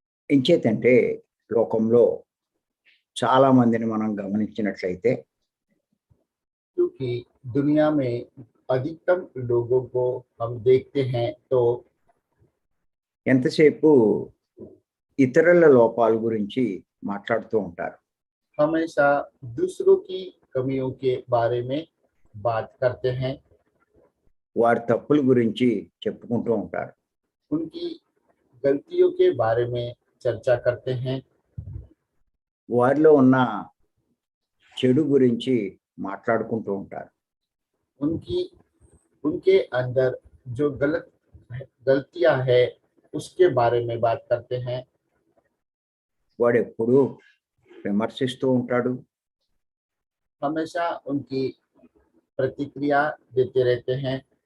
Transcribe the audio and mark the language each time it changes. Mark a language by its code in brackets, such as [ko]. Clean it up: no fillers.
[te] ఎంచేతంటే లోకంలో చాలా మందిని మనం గమనించినట్లయితే [hi] क्योंकि दुनिया में अधिकतम लोगों को हम देखते हैं तो [te] ఎంతసేపు ఇతరుల లోపాల గురించి మాట్లాడుతూ ఉంటారు. [hi] हमेशा दूसरों की कमियों के बारे में बात करते हैं, [te] వారి తప్పుల గురించి చెప్పుకుంటూ ఉంటారు. [hi] उनकी गलतियों के बारे में चर्चा करते हैं, [te] వారిలో ఉన్న చెడు గురించి మాట్లాడుకుంటూ ఉంటారు. [hi] उनके अंदर जो गलतियां है उसके बारे में बात करते हैं। [te] వాడు ఎప్పుడూ విమర్శిస్తూ ఉంటాడు. [hi] हमेशा उनकी प्रतिक्रिया देते रहते हैं,